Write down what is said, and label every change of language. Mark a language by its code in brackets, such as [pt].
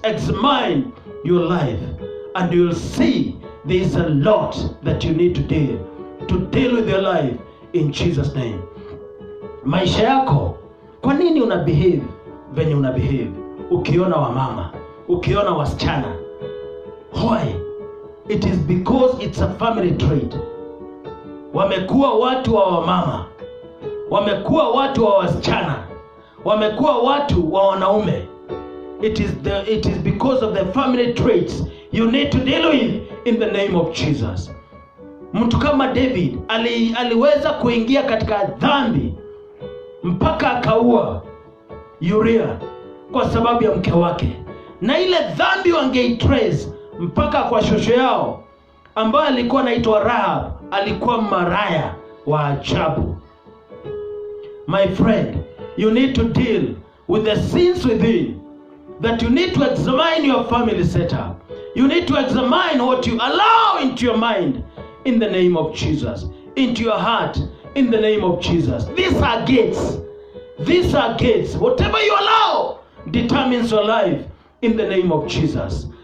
[en] Examine your life and you'll see there's a lot that you need to deal with your life in Jesus name. [sw] Maisha yako, kwa nini una behave venye una behave? Ukiona wa mama, ukiona wasichana. [en] Why? It is because it's a family trait. [sw] Wamekuwa watu wa wamama, wamekuwa watu wa wasichana, wamekuwa watu wa wanaume. [en] It is because of the family traits you need to deal with in the name of Jesus. [sw] Mtu kama David aliweza kuingia katika dhambi mpaka akaua Uriah kwa sababu ya mke wake, na ile dhambi wangeitrace mpaka kwa shosho yao ambaye alikuwa anaitwa Rahab. Alikuwa maraya wa ajabu. [en] My friend, you need to deal with the sins within, that you need to examine your family setup. You need to examine what you allow into your mind in the name of Jesus, into your heart in the name of Jesus. These are gates. These are gates. Whatever you allow determines your life in the name of Jesus.